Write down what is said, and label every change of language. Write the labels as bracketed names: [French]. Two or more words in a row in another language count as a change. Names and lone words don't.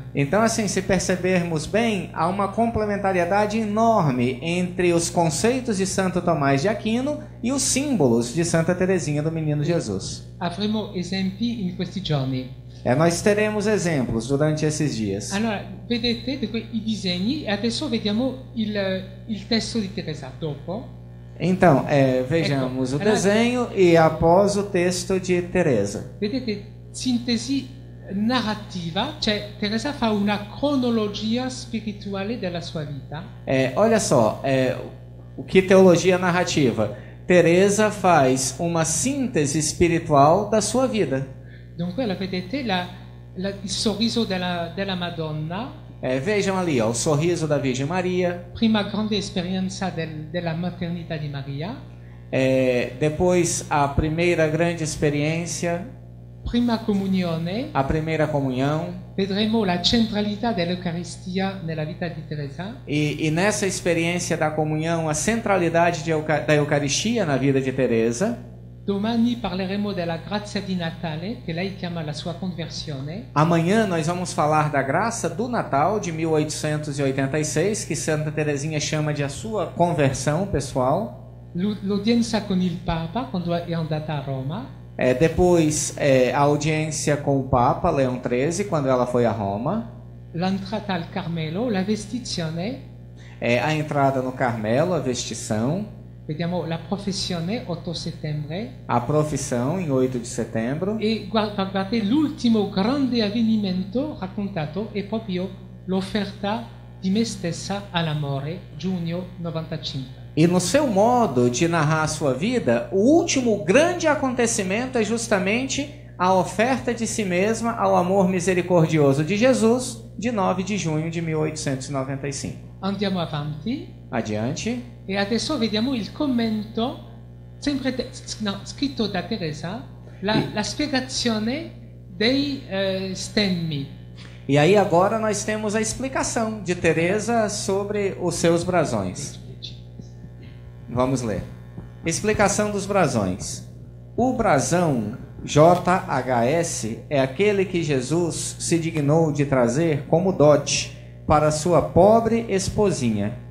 [Portuguese] Então, assim, se percebermos bem, há uma complementariedade enorme entre os conceitos de Santo Tomás de Aquino e os símbolos de Santa Teresinha do Menino Jesus. [Italian] Avremo esempi in questi giorni. [Portuguese] Nós teremos exemplos durante esses dias. [Italian] Allora, vedete i disegni e adesso vediamo il testo di Teresa. Dopo, [Portuguese] Então, vejamos o desenho e após o texto de Teresa. [Italian] vedete, sintesi narrativa, cioè Teresa fa una cronologia spirituale della sua vita. [Portuguese] Olha só, o que teologia narrativa? Teresa faz uma síntese espiritual da sua vida. [Italian] Dunque, vedete il sorriso della Madonna, [Portuguese] Vejam ali, ó, o sorriso da Virgem Maria. [Italian] prima grande esperienza della maternità di Maria, [Portuguese] Depois a primeira grande experiência, [Italian] prima comunione, [Portuguese] a primeira comunhão. [Italian] vedremo la centralità dell'Eucaristia nella vita di Teresa. [Portuguese] E nessa experiência da comunhão, a centralidade da Eucaristia na vida de Teresa. [Italian] Domani parleremo della grazia di Natale, che lei chiama la sua conversione. [Portuguese] Amanhã nós vamos falar da graça do Natal de 1886, que Santa Teresinha chama de a sua conversão pessoal. [Italian] L'udienza con il Papa, quando è andata a Roma. [Portuguese] Depois a audiência com o Papa Leão XIII, quando ela foi a Roma. [Italian] L'entrata al Carmelo, la vestizione. [Portuguese] A entrada no Carmelo, a vestição. [Italian] Vediamo la professione, 8 settembre. [Portuguese] A profissão, em 8 de setembro. [Italian] E guardate, l'ultimo grande avvenimento raccontato è proprio l'offerta di me stessa all'amore, giugno 95. [Portuguese] E no seu modo de narrar a sua vida, o último grande acontecimento é justamente a oferta de si mesma ao amor misericordioso de Jesus, de 9 de junho de 1895. [Italian] Andiamo avanti. [Portuguese] Adiante. [Italian] E adesso vediamo il commento, sempre scritto da Teresa, la spiegazione dei stemmi. [Portuguese] E aí agora nós temos a explicação de Teresa sobre os seus brasões. Vamos ler. Explicação dos brasões. O brasão JHS é aquele que Jesus se dignou de trazer como dote para sua pobre esposinha.